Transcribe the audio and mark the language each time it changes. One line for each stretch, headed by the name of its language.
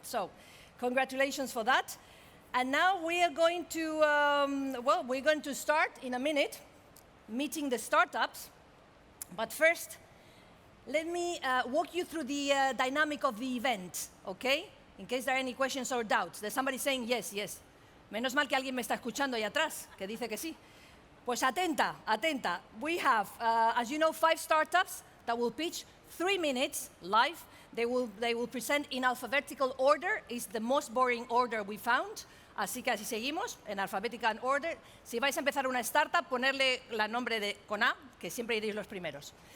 English: So, congratulations for that. And now we are going to, we're going to start in a minute meeting the startups. But first, let me walk you through the dynamic of the event, okay? In case there are any questions or doubts. There's somebody saying yes, yes.
Spanish: Menos mal que alguien me está escuchando ahí atrás, que dice que sí. Pues atenta, atenta.
English: We have, as you know, 5 startups that will pitch 3 minutes live. They will present in alphabetical order. It's the most boring order we found.
Spanish: Así que así seguimos, en
English: alphabetical order.
Spanish: Si vais a empezar una startup, ponerle la nombre con A, que siempre iréis los primeros.